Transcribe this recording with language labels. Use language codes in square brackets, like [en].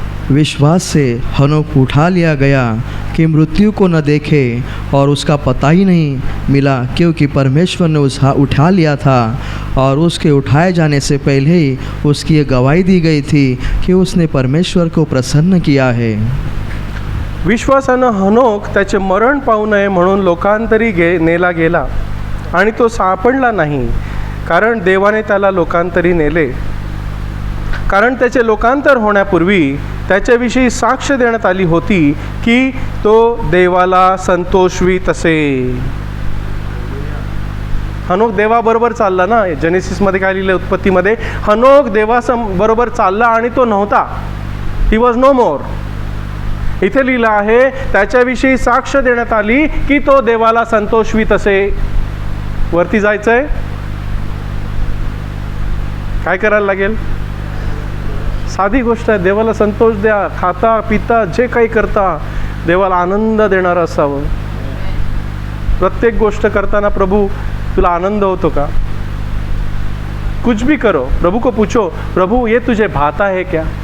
[hi] विश्वास से हनोक उठा लिया गया कि मृत्यु को न देखे और उसका पता ही नहीं मिला, क्योंकि परमेश्वर ने उठा लिया था और उसके उठाए जाने से पहले ही उसकी ये गवाही दी गई थी कि उसने परमेश्वर को प्रसन्न किया है. [mr] विश्वासानं हनोक त्याचे मरण पाहू नये म्हणून लोकांतरी नेला गेला आणि तो सापडला नाही, कारण देवाने त्याला लोकांतरी नेले. कारण त्याचे लोकांतर होण्यापूर्वी त्याच्याविषयी साक्ष देण्यात आली होती की तो देवाला संतोषवीत असे. हनोक देवाबरोबर चालला ना. जेनेसिसमध्ये काय लिहिलं? उत्पत्तीमध्ये हनोक देवाबरोबर चालला आणि तो नव्हता. [en] He was no more. [mr] इथे लिहिलं आहे त्याच्याविषयी साक्ष देण्यात आली की तो देवाला संतोषवीत असे. वरती जायचंय, काय करायला लागेल? साधी गोष्ट आहे. देवाला संतोष द्या. खाता पिता जे काही करता देवाला आनंद देणारं असावं. प्रत्येक गोष्ट करताना प्रभू तुला आनंद होतो का? [hi] कुछ भी करो, प्रभु को पूछो, प्रभु ये तुझे भाता है क्या?